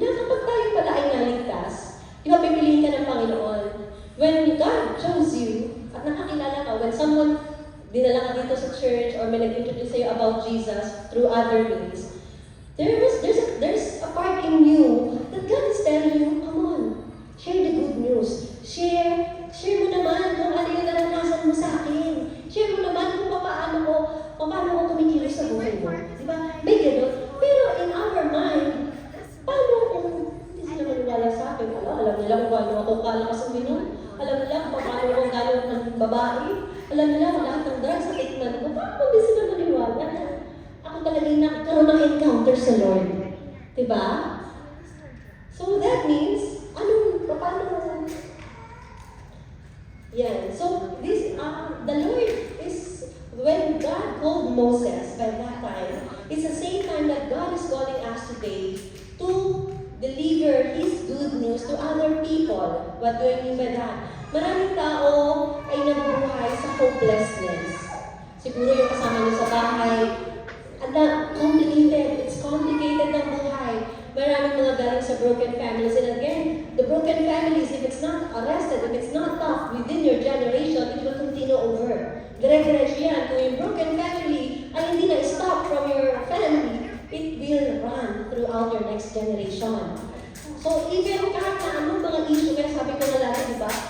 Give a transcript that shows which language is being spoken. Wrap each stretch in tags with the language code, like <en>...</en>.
<tl>Na kapag tayo pala ay naligtas, di ba pipiliin ka ng Panginoon?</tl> <en>When God chose you,</en> <tl>at nakakilala ka,</tl> <en>when someone</en> <tl>dinala ka dito sa</tl> <en>church or</en> <tl>may nag-introduce sa'yo</tl> <en>about Jesus through other means, there's a part in you that God is telling you, come on, share the good news.</en> <tl>Share mo naman kung ano yung naranasan mo sa akin. Share mo naman kung paano ko kumikilos sa buhay mo. Diba? May gano'n. Pero in our mind, paano kung hindi sila maniwala sa akin? Alam nila kung paano ako kalakas uminom. Alam nila kung paano ako gano'n ng babae. Alam nila kung lahat ng drugs sa tikman ko. Paano kung hindi sila maniwala na ako talaga yung nagkaroon ng encounter sa Lord? Diba?</tl> <en>So that means, paano yeah, so this, the Lord is, when God called Moses by that time, it's the same time that God is calling us today to deliver His good news to other people. What do I mean by that?</en> <tl>Maraming tao ay nabubuhay sa</tl> <en>hopelessness.</en> <tl>Siguro yung kasama niyo sa bahay, complicated.</tl> <en>It's complicated</en> <tl>ng buhay. Maraming mga galing sa broken families.</tl> <en>And again, the broken families, if it's not arrested, if it's not tough within your generation, it will continue over.</en> <tl>Dire-diretso yan. Kung yung broken family ay hindi na-stop</tl> <en>from your family, it will run throughout your next generation.</en> <tl>So, even kahit na anong mga issue, kaya sabi ko na lagi, di ba?</tl>